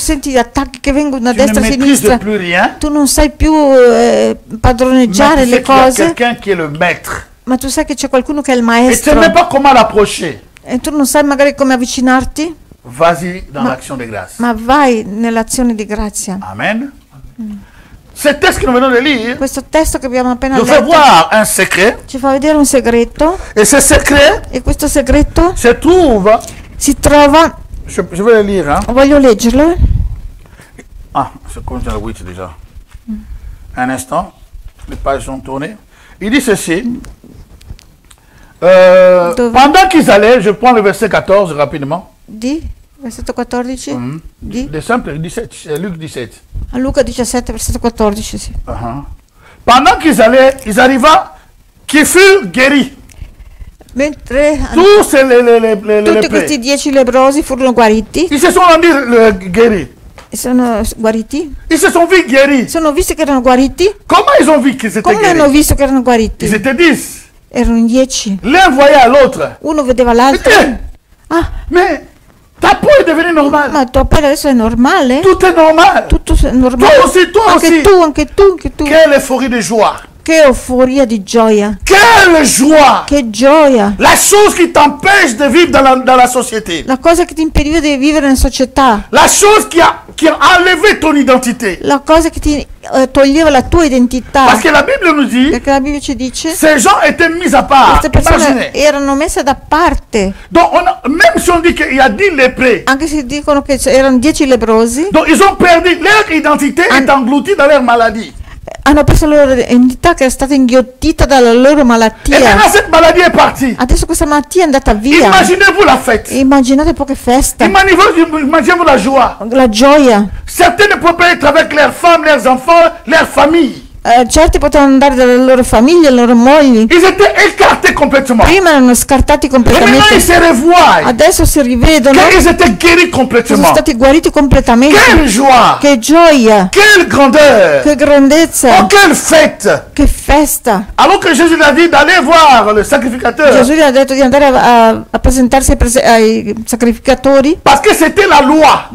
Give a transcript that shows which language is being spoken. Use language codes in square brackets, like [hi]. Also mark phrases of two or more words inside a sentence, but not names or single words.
[it] tu senti gli attacchi che vengono da [fr] tu ne [it] destra a [fr] maîtrises [it] sinistra, [fr] plus rien, [it] tu non sai più [fr] mais [it] padroneggiare [fr] tu sais le qu'il y a [it] cose, [fr] quelqu'un qui est le maître. [it] ma tu sai che c'è qualcuno che è il [fr] Et tu ne sais [it] maestro [fr] même pas comment l'approcher. [it] e tu non sai magari come avvicinarti, [fr] Vas-y dans l'action de grâce. [it] ma vai nell'azione di grazia. Amen. [fr] Ce texte que nous venons de lire [it] Questo testo che abbiamo appena [fr] nous fait [it] letto [fr] voir un secret. [it] ci fa vedere un segreto [fr] Et ce secret [it] e questo segreto [fr] se trouve, [it] si trova, [fr] je vais le lire, hein. [it] voglio leggerlo, [fr] Ah, c'est comme dans le 8 déjà. Un instant, les pages sont tournées. Il dit ceci. Pendant qu'ils allaient, je prends le verset 14 rapidement. [it] di versetto 14 di [fr] De simple, 17, c'est Luc 17. [it] A Luca 17, versetto 14, sì. [fr] Pendant qu'ils allaient, ils arrivaient, qui furent guéris. [it] Mentre [fr] Tous les [it] tutti [fr] lépreux. [it] questi 10 leprosi furono guariti, [fr] Ils se sont rendus guéris. [it] sono guariti, [fr] Ils se sont vus guéris. [it] sono visti che erano guariti. [fr] Comment ils ont vu qu'ils étaient [it] Come hanno [fr] guéris? [it] visto che erano [fr] Ils [it] guariti? [fr] étaient 10. [it] Erano in 10. [fr] L'un voyait à l'autre. [it] Uno vedeva l'altro. Ah, [fr] Mais ta peau est devenue normale. [it] ma tua pelle adesso è normale? [fr] Tout est normal. [it] Tutto è normale. [fr] Toi aussi, toi [it] Anche [fr] aussi. [it] tu, anche tu, anche tu. [fr] Quelle euphorie de joie. [it] Che euforia di gioia. [fr] Quelle joie. [it] Che gioia. [fr] La chose qui t'empêche de vivre dans la société. [it] La cosa che ti impediva di vivere in società. [fr] La chose qui a enlevé ton identité. [it] La cosa che ti toglieva la tua identità. [fr] Parce que la Bible nous dit, [it] Perché la Bibbia ci dice [fr] ces gens étaient mis à part. [it] queste persone [fr] Imaginez. [it] erano messe da parte. [fr] Donc, même si on dit qu'il y a 10 lépreux, [it] Anche se dicono che erano 10 leprosi, [fr] donc ils ont perdu leur identité est engloutie dans leur maladie. [it] hanno perso la loro identità che è stata inghiottita dalla loro [fr] Et [it] malattia. [fr] maintenant cette maladie est partie. [it] Adesso questa malattia è andata via. [fr] Imaginez-vous la fête. [it] Immaginate poche feste. [fr] Imaginez-vous la joie. [it] La gioia. [fr] Certains ne pouvaient pas être avec leurs femmes, leurs enfants, leur famille. [it] Certi potevano andare dalle loro famiglie, le loro mogli. [fr] Ils étaient écartés complètement. [it] Prima erano scartati [fr] Et maintenant ils [it] completamente. [fr] se revoient. [it] Adesso si rivedono. [fr] Qu'ils étaient guéris [it] Sono [fr] complètement. [it] stati guariti completamente. [fr] Quelle joie. [it] Che gioia. [fr] Quelle grandeur. [it] Che grandezza. [fr] Oh, quelle fête. [it] Che festa. [fr] Alors que Jésus a dit d'aller voir le sacrificateur. [it] Gesù gli ha detto di andare a presentarsi ai sacrificatori [fr] Parce que c'était la loi.